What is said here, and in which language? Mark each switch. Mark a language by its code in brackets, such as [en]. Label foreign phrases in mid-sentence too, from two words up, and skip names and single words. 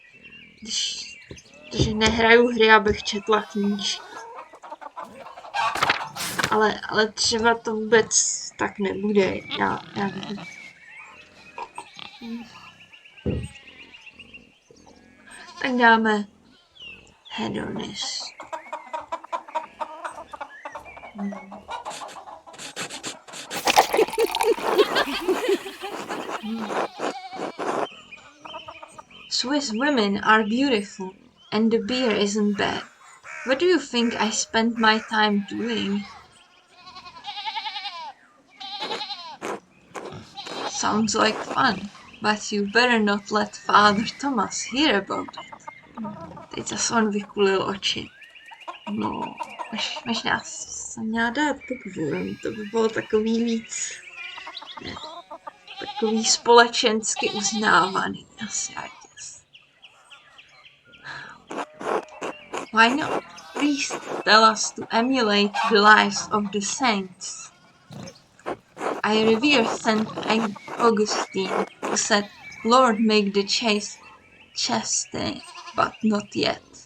[cs] Když nehraju hry, abych četla knížky. Ale třeba to vůbec tak nebude, já nevím. Tak dáme hedonist. [en] Swiss women are beautiful, and the beer isn't bad. What do you think I spend my time doing? Sounds like fun, but you better not let Father Thomas hear about it. [cs] Teď zase on vykulil oči. No, možná jsem měla dát bookworm, to by bylo takový víc, ne, takový společensky uznávaný, asi, [en] I guess. Why not? Please tell us to emulate the lives of the saints. I revere Saint Augustine, who said, Lord, make the chaste, but not yet.